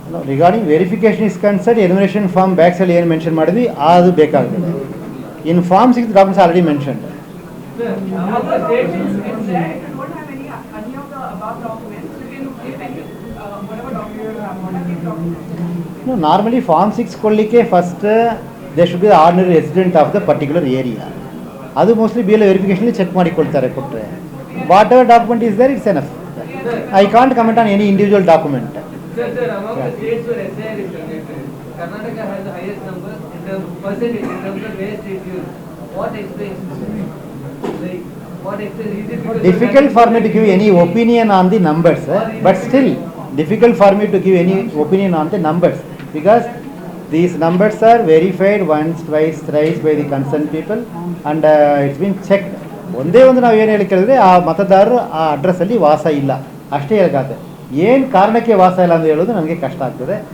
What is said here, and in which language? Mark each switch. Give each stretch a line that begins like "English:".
English: regarding verification is concern, enumeration form back side
Kannada: ಏನು
English: mention
Kannada: ಮಾಡಿದ್ವಿ ಅದು ಬೇಕಾಗ್ತದೆ.
English: In form 6 documents already mention. Other documents, if you don't have any of the above documents, you can give any whatever document you have. What are these documents? Normally form 6
Kannada: ಕೊಡಲಿಕ್ಕೆ
English: First they should be the ordinary resident of the particular area.
Kannada: ಅದು
English: mostly BLO verification check
Kannada: ಮಾಡಿ ಕೊಡ್ತಾರೆ. ಕೊಟ್ಟರೆ
English: Whatever document is there, it's enough. I can't comment on any individual document. Sir, among the states where SIR is conducted, Karnataka has the highest number in terms of percentage, in terms of where state use. What explains this? Like, what explains? Is it because Difficult for me to give any opinion on the numbers, but still difficult for me to give any opinion on the numbers, because these numbers are verified once, twice, thrice by the concerned people and it's been checked.
Kannada: ಒಂದೇ ಒಂದು ನಾವು ಏನು ಹೇಳಿ ಕೇಳಿದ್ರೆ, ಆ ಮತದಾರರು ಆ ಅಡ್ರೆಸ್ಸಲ್ಲಿ ವಾಸ ಇಲ್ಲ ಅಷ್ಟೇ ಹೇಳಕ್ಕಾಗುತ್ತೆ. ಏನು ಕಾರಣಕ್ಕೆ ವಾಸ ಇಲ್ಲ ಅಂತ ಹೇಳೋದು ನನಗೆ ಕಷ್ಟ ಆಗ್ತದೆ.